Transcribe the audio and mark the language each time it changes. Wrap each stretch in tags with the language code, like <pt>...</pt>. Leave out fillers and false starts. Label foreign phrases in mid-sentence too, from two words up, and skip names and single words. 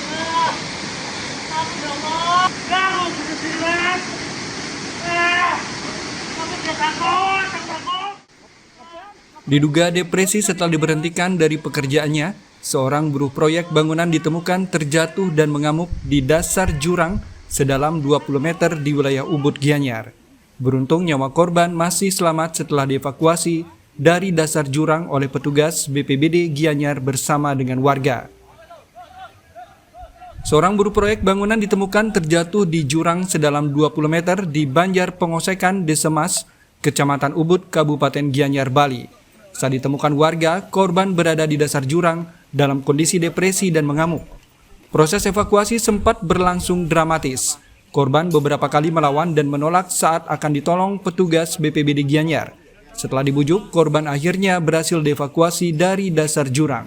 <id>Diduga depresi setelah diberhentikan dari pekerjaannya, seorang buruh proyek bangunan ditemukan terjatuh dan mengamuk di dasar jurang sedalam 20 meter di wilayah Ubud, Gianyar. Beruntung nyawa korban masih selamat setelah dievakuasi dari dasar jurang oleh petugas BPBD Gianyar bersama dengan warga. Seorang buruh proyek bangunan ditemukan terjatuh di jurang sedalam 20 meter di Banjar Pengosekan, Desa Mas, Kecamatan Ubud, Kabupaten Gianyar, Bali. Saat ditemukan warga, korban berada di dasar jurang dalam kondisi depresi dan mengamuk. Proses evakuasi sempat berlangsung dramatis. Korban beberapa kali melawan dan menolak saat akan ditolong petugas BPBD Gianyar. Setelah dibujuk, korban akhirnya berhasil dievakuasi dari dasar jurang.</id>